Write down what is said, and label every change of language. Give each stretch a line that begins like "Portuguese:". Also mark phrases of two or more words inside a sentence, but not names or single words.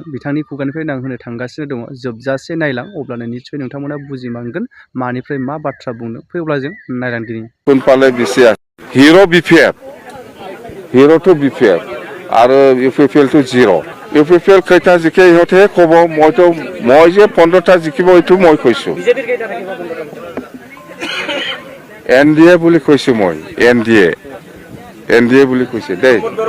Bodo: बिथांनि खुगानिफ्रायनो आं होनो थांगासिनो दङ। जोबजासे नायलां, अब्लानो निस्सय नोंथांमोना बुजिमांगोन मानिफ्राय मा बाथ्रा बुंनो। फैब्ला जों नायलांदिनि।
Assamese: কোনফালে বেছি আছে হিৰো BPF, হিৰো টু BPF আৰু UPPL টু জিৰ'। UPPL কেইটা জিকে ইহঁতে ক'ব মই যে 15টা জিকিব এইটো মই কৈছোঁ। NDA বুলি কৈছোঁ মই, NDA বুলি কৈছে দেই।